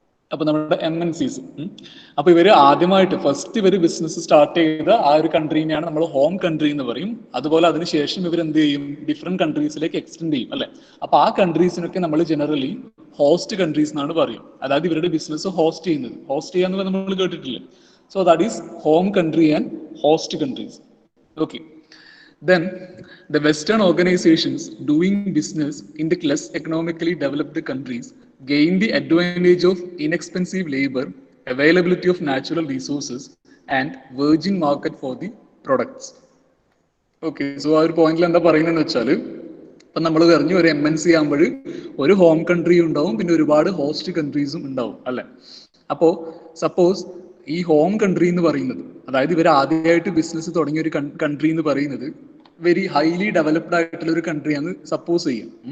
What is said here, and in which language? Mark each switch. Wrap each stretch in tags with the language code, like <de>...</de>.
<ml>അപ്പൊ നമ്മുടെ MNCs, അപ്പൊ ഇവര് ആദ്യമായിട്ട് ഫസ്റ്റ് ഇവര് ബിസിനസ് സ്റ്റാർട്ട് ചെയ്ത ആ ഒരു കൺട്രീനെയാണ് നമ്മൾ ഹോം കൺട്രി എന്ന് പറയും. അതുപോലെ അതിനുശേഷം ഇവർ എന്ത് ചെയ്യും, ഡിഫറെന്റ് കൺട്രീസിലേക്ക് എക്സ്റ്റെൻഡ് ചെയ്യും അല്ലെ. അപ്പൊ ആ കൺട്രീസിനൊക്കെ നമ്മൾ ജനറലി ഹോസ്റ്റ് കൺട്രീസ് എന്നാണ് പറയും. അതായത് ഇവരുടെ ബിസിനസ് ഹോസ്റ്റ് ചെയ്യുന്നത്, ഹോസ്റ്റ് ചെയ്യാന്ന് നമ്മൾ കേട്ടിട്ടില്ലേ.</ml> <en>So that is home country and host countries. Okay, then the Western organizations doing business in the less economically developed countries gain the advantage of inexpensive labor, availability of natural resources, and virgin market for the products.</en> <ml>Okay, so ആ ഒരു പോയിന്റിൽ എന്താ പറയുന്നതെന്ന് വെച്ചാൽ, ഇപ്പൊ നമ്മൾ പറഞ്ഞു ഒരു MNC ആകുമ്പോൾ ഒരു ഹോം കൺട്രി ഉണ്ടാവും, പിന്നെ ഒരുപാട് ഹോസ്റ്റ് കൺട്രീസും ഉണ്ടാവും അല്ലെ. അപ്പോ സപ്പോസ് ഈ ഹോം കൺട്രി എന്ന് പറയുന്നത്, അതായത് ഇവർ ആദ്യമായിട്ട് ബിസിനസ് തുടങ്ങിയ ഒരു കൺട്രി എന്ന് പറയുന്നത് വെരി ഹൈലി ഡെവലപ്ഡ് ആയിട്ടുള്ള ഒരു കൺട്രിയാണ് സപ്പോസ് ചെയ്യാം.</ml>